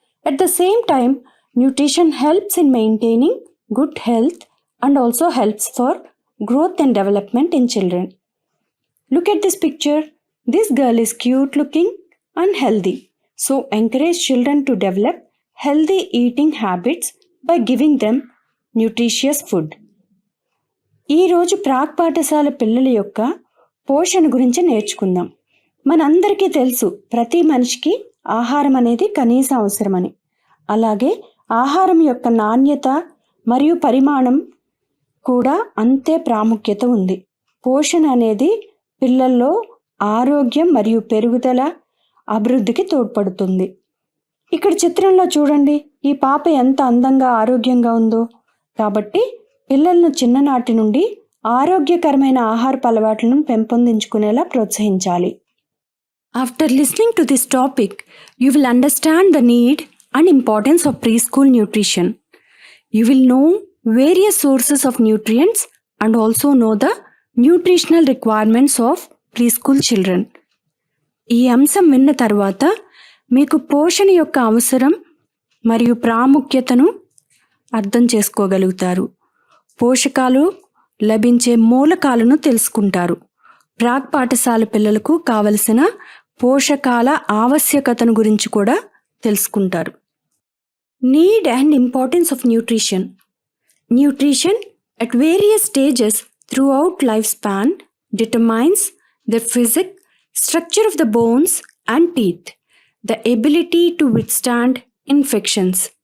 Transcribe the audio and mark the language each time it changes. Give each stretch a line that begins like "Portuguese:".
English: At the same time, nutrition helps in maintaining good health and also helps for growth and development in children. Look at this picture. This girl is cute looking and healthy. So encourage children to develop healthy eating habits by giving them nutritious food.
Telugu: ఈరోజు ప్రాక్ పాఠశాల పిల్లల యొక్క పోషణ గురించి నేర్చుకుందాం. మనందరికీ తెలుసు ప్రతి మనిషికి ఆహారం అనేది కనీస అవసరమని. అలాగే ఆహారం యొక్క నాణ్యత మరియు పరిమాణం కూడా అంతే ప్రాముఖ్యత ఉంది. పోషణ అనేది పిల్లల్లో ఆరోగ్యం మరియు పెరుగుదల అభివృద్ధికి తోడ్పడుతుంది. ఇక్కడ చిత్రంలో చూడండి, ఈ పాప ఎంత అందంగా ఆరోగ్యంగా ఉందో. కాబట్టి పిల్లలను చిన్ననాటి నుండి ఆరోగ్యకరమైన ఆహారపు అలవాట్లను పెంపొందించుకునేలా ప్రోత్సహించాలి.
English: After listening to this topic you will understand the need and importance of preschool nutrition. You will know various sources of nutrients and also know the nutritional requirements of preschool children.
Telugu: ఈ అంశం విన్న తర్వాత మీకు పోషణ యొక్క అవసరం మరియు ప్రాముఖ్యతను అర్థం చేసుకోగలుగుతారు. పోషకాలు లభించే మూలకాలను తెలుసుకుంటారు. ప్రాక్ పాఠశాల పిల్లలకు కావలసిన పోషకాల ఆవశ్యకతను గురించి కూడా తెలుసుకుంటారు.
English: Need and importance of nutrition. Nutrition at various stages throughout lifespan determines the physical structure of the bones and teeth, the ability to withstand infections.